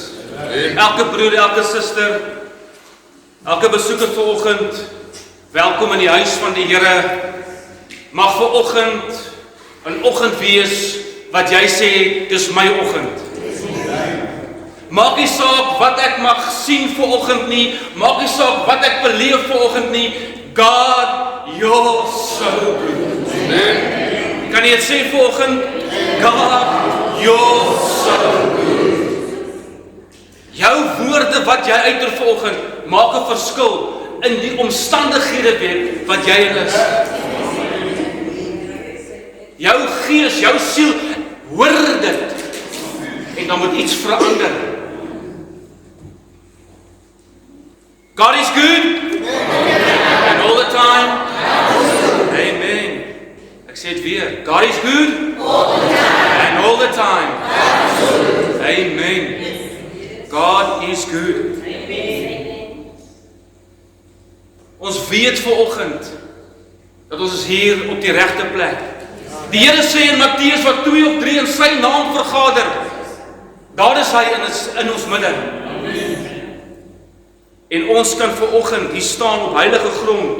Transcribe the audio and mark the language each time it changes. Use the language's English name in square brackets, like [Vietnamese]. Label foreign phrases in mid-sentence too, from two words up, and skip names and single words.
[Afrikaans] Elke broer, elke suster, elke besoeker vanoggend, welkom in die huis van die Here. Mag vanoggend 'n oggend wees wat jy sê, dis my oggend. Maak nie saak wat ek mag sien vanoggend nie, maak nie saak wat ek beleef vanoggend nie. [English] God, you're so good. [Afrikaans] Amen. Kan jy dit sê vanoggend? God, [English] you're so good. [Afrikaans] Jou woorde wat jy uiter vanoggend maak 'n verskil in die omstandighede weer wat jy in is. Jou gees, jou siel hoor dit en dan moet iets verander. [English] God is good and all the time. [Afrikaans] Amen. Ek sê dit weer. [English] God is good and all the time. Amen. God is good. [Afrikaans] Ons weet vanoggend dat ons is hier op die regte plek. Die Here sê in Matteus wat 2 of 3 in sy naam vergader, daar is hy in ons midde. En ons kan vanoggend hier staan op heilige grond.